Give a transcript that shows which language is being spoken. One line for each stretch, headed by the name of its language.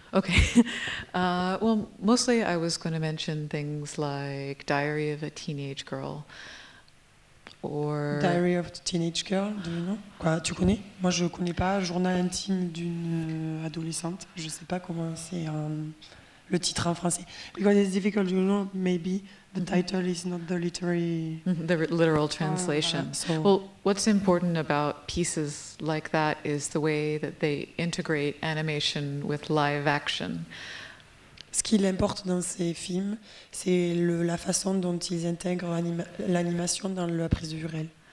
English: Okay. Well, mostly I was going to mention things like Diary of a Teenage Girl. Or Diary of a Teenage Girl, do you know?
French: Quoi, tu connais? Moi, je connais pas. Journal intime d'une adolescente. Je sais pas comment c'est le titre en français.
English: Because it's difficult, you know. Maybe the title is not the literal translation. Well, what's important about pieces like that is the way that they integrate animation with live action.
French: Ce qui l'importe dans ces films, c'est la façon dont ils intègrent l'animation dans la prise de vue réelle.